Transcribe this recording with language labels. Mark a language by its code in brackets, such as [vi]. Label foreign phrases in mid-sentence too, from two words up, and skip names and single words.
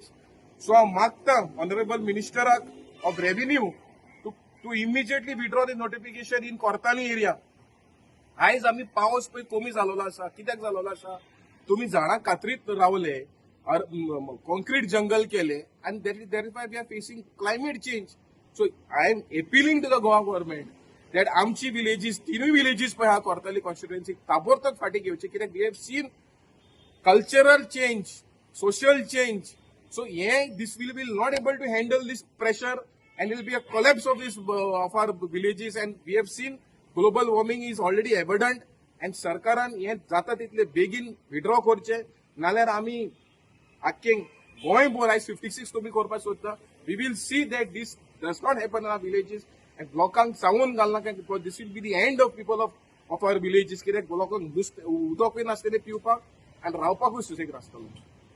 [en] सो [kok] हांव मागता [en] honourable ministerak of revenue to immediately withdraw the notification in Cortalim area. [kok] आयज आमी पावस पळय कमी जालोलो आसा. कित्याक जालोलो आसा? तुम्ही झाडां कातरीत रावले, [en] concrete jungle [kok] केले [en] and that is why we are facing climate change. So I am appealing to the Goa government that आमची villages, 3 villages [kok] पळय हा कोर्ताली कॉन्स्टिट्युएन्सी ताबडतोब फाटी घेवचे. [en] कित्याक we have seen cultural change, social change. So this will be not able to handle this pressure and it will be a collapse of of our villages. And we have seen global warming is already evident and [kok] सरकारान हे जाता तितले बेगीन विड्रॉ करचे, नाल्यार आमी आख्खें गोंयभर आयज 56 तुमी करपाक सोदता. [en] we will see that this does not happen in our villages and [kok] लोकांक सांगून घालनाका [en] because this will be the end of people of our villages. [kok] कित्याक लोकांक उदकूय नासतलें पिवपाक आनी रावपाकूय सुसेग नासतलो.